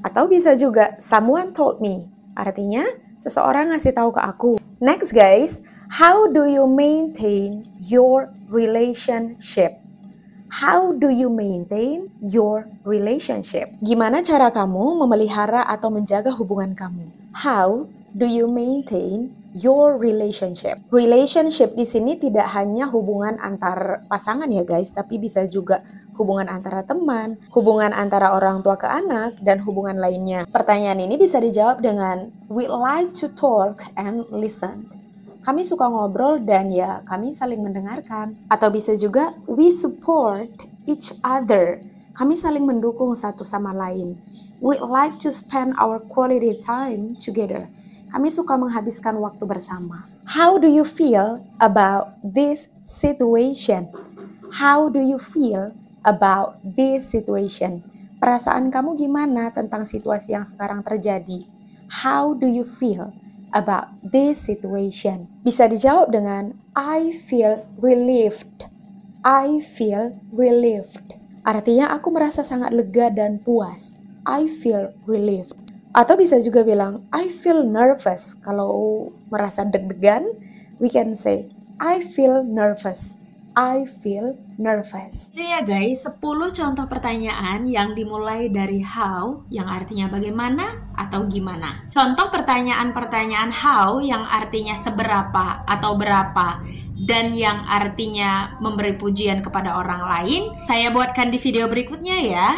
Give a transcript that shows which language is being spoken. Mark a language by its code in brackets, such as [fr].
[id] Atau bisa juga [en] someone told me. [id] Artinya seseorang ngasih tahu ke aku. [en] Next guys, how do you maintain your relationship? How do you maintain your relationship? [id] Gimana cara kamu memelihara atau menjaga hubungan kamu? [en] How do you maintain your relationship? [id] Relationship di sini tidak hanya hubungan antar pasangan ya guys, tapi bisa juga hubungan antara teman, hubungan antara orang tua ke anak, dan hubungan lainnya. Pertanyaan ini bisa dijawab dengan [en] we like to talk and listen. [id] Kami suka ngobrol dan ya kami saling mendengarkan. Atau bisa juga [en] we support each other. [id] Kami saling mendukung satu sama lain. [en] We like to spend our quality time together. [id] Kami suka menghabiskan waktu bersama. [en] How do you feel about this situation? How do you feel about this situation? [id] Perasaan kamu gimana tentang situasi yang sekarang terjadi? [en] How do you feel about this situation? [id] Bisa dijawab dengan [en] I feel relieved. I feel relieved. [id] Artinya aku merasa sangat lega dan puas. [en] I feel relieved. [id] Atau bisa juga bilang [en] I feel nervous. [id] Kalau merasa deg-degan, [en] we can say I feel nervous. I feel nervous. [id] Itu ya guys, 10 contoh pertanyaan yang dimulai dari how, yang artinya bagaimana atau gimana. Contoh pertanyaan-pertanyaan how yang artinya seberapa atau berapa, dan yang artinya memberi pujian kepada orang lain, saya buatkan di video berikutnya ya.